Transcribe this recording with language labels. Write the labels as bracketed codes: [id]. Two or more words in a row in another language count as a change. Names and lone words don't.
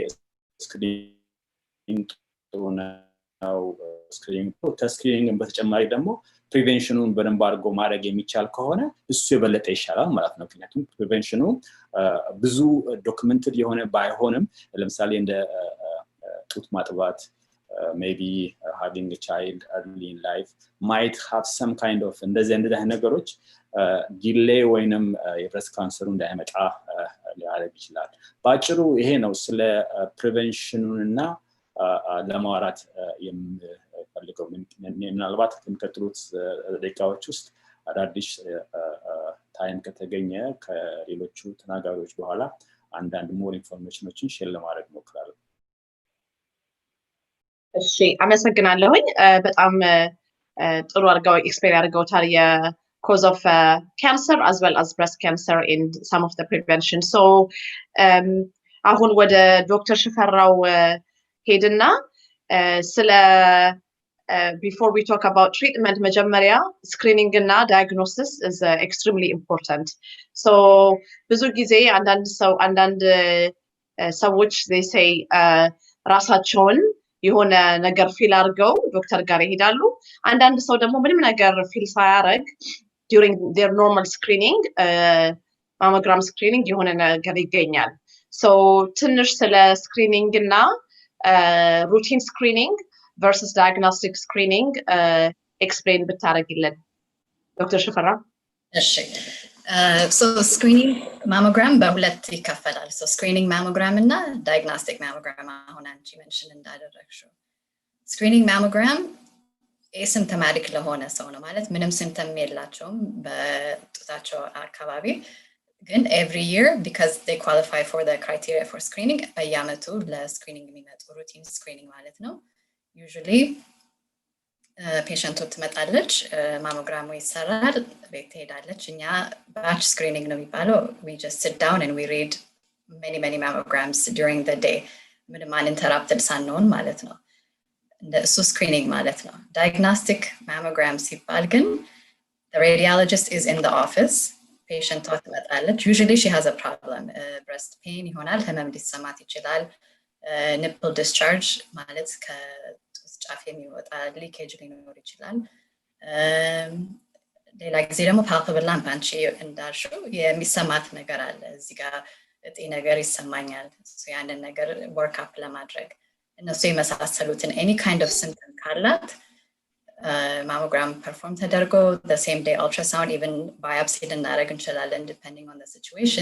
[am] ስክሪኒንግ ነው ስክሪኒንግ በተጨማሪ ደግሞ ፕሪቬንሽኑን በደንብ አድርጎ ማድረግ የሚቻል ከሆነ እሱ የበለጠ ይሻላል ማለት ነው ምክንያቱም ፕሪቬንሽኑ ብዙ ዶክመንትድ የሆነ ባይሆንም ለምሳሌ እንደ ጡት ማጥባት [en] maybe having a child early in life might have some kind of [am] እንደዚህ ነገሮች ዲሌይ ወይንም የብሬስት ካንሰሩ እንዳይመጣ ሊያደርግ ይችላል ባጭሩ ይሄ ነው ስለ ፕሪቬንሽኑና ለማውራት የምፈልገው ምናልባት ከሚቀጥሉት ደቂቃዎች ውስጥ አዳዲስ ታይም ከተገኘ ከሌሎቹ ተናጋሪዎች በኋላ አንዳንድ [en] more informations [am] ሼር ለማድረግ ሞክራለሁ እሺ አመሰግናለሁኝ በጣም ጥሩ አድርገው ኤክስፕሌን አድርገውታል [en] cause of cancer as well as breast cancer and some of the prevention so [am] አሁን ወደ ዶክተር ሽፈራው ሄድና ስለ [en] before we talk about treatment [am] መጀመሪያ screening እና diagnosis [en] is extremely important so [am] ብዙ ጊዜ አንዳንድ ሰዎች [en] they say [am] ራሳቸውን የሆነ ነገር ፊል አድርገው ዶክተር ጋር ይሄዳሉ አንዳንድ ሰው ደግሞ ምንም ነገር ፊል ሳያረግ [en] during their normal screening mammogram screening [am] የሆነ ነገር ይገኛል so ትንሽ ስለ screening እና [en] routine screening versus diagnostic screening explain [am] ብታረግልን ዶክተር ሽፈራው እሺ so [en] screening mammogram [am] በሁለት ይከፈላል so [en] screening mammogram [am] እና [en] diagnostic mammogram [am] አሁን አንቺ ሜንሽን እንዳደረግሽው screening [en] mammogram asymptomatic [am] ለሆነ ሰው ነው ማለት ምንም ሲምፕተም የላቸውም በጡታቸው አካባቢ ግን [en] every year because they qualify for the criteria for screening [am] በየዓመቱ ለስክሪኒንግ የሚመጡ [en] routine screening [am] ማለት ነው usually ፔሸንቱ ትመጣለች ማሞግራሙ ይሰራል ቤት ሄዳለች እኛ [en] batch screening [am] ነው የሚባለው [en] we just sit down and we read many mammograms during the day. [am] ምንም uninterrupted ሳንሆን ማለት ነው። እሱ screening ማለት ነው። [en] Diagnostic mammogram [am] ሲባል ግን [en] the radiologist is in the office. [am] Patient ትመጣለች. [en] Usually she has a problem. Breast pain [am] ይሆናል፣ ህመም ሊሰማት ይችላል። [en] Nipple discharge [am] ማለት ከጡት ጫፍ የሚወጣ leakage ሊኖር ይችላል። ሌላ ጊዜ ደግሞ [en] palpable lamp [am] አንቺ እንዳልሽው የሚሰማት ነገር አለ። እዚህ ጋር እጤ ነገር ይሰማኛል። ያንን ነገር [en] work up [am] ለማድረግ እነሱ የመሳሰሉትን [en] any kind of symptom [am] ካላት [en] mammogram perform [am] ተደርጎ [en] the same day ultrasound even biopsy [am] ልናደርግ እንችላለን [en] depending on the situation.